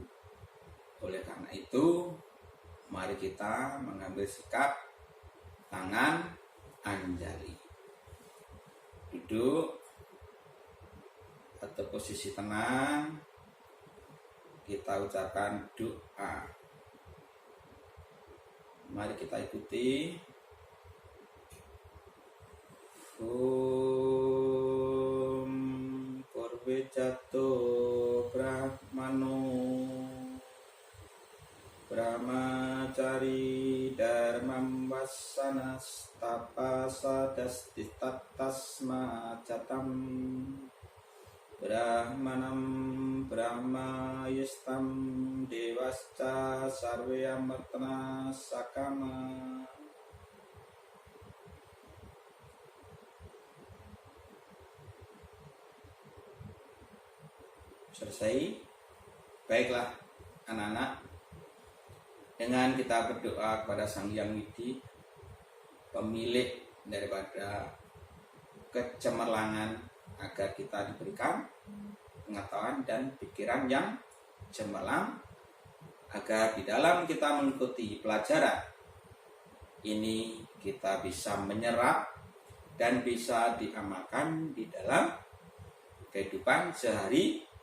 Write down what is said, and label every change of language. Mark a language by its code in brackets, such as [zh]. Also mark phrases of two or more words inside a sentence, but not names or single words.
[id] Oleh karena itu, mari kita mengambil sikap tangan Anjali. Duduk atau posisi tenang, kita ucapkan doa. Mari kita ikuti. [sa] ॐ पूर्वो जातो ब्रह्मणो ब्रह्मचारी धर्मं वसानस्तपसोदतिष्ठत् तस्माज्जातं ब्राह्मणं ब्रह्म ज्येष्ठं देवाश्च सर्वे अमृतेन साकम्. [id] Selesai? Baiklah anak-anak, dengan kita berdoa kepada Sang Hyang Widi, pemilik daripada kecemerlangan, agar kita diberikan pengetahuan dan pikiran yang cemerlang, agar di dalam kita mengikuti pelajaran ini kita bisa menyerap dan bisa diamalkan di dalam kehidupan sehari-hari.